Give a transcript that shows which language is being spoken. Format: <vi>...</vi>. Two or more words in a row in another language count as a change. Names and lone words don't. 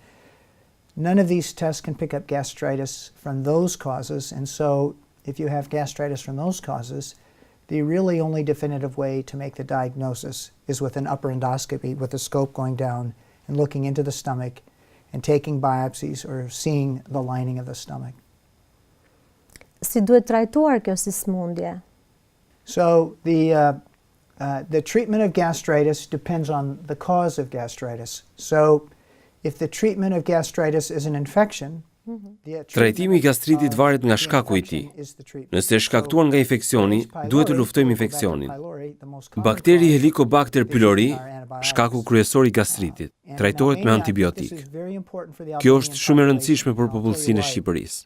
<en>None of these tests can pick up gastritis from those causes, and so if you have gastritis from those causes, the really only definitive way to make the diagnosis is with an upper endoscopy, with the scope going down and looking into the stomach and taking biopsies or seeing the lining of the stomach.</en> <sq>Si duhet trajtuar kjo sismundje?</sq> <en>So the treatment of gastritis depends on the cause of gastritis. So if the treatment of gastritis is an infection,</en> <sq>trajtimi I gastritit varet nga shkaku I tij. Nëse është shkaktuar nga infeksioni, duhet të luftojmë infeksionin. Bakteri Helicobacter pylori, shkaku kryesor I gastritit, trajtohet me antibiotik. Kjo është shumë e rëndësishme për popullsinë e Shqipërisë.</sq>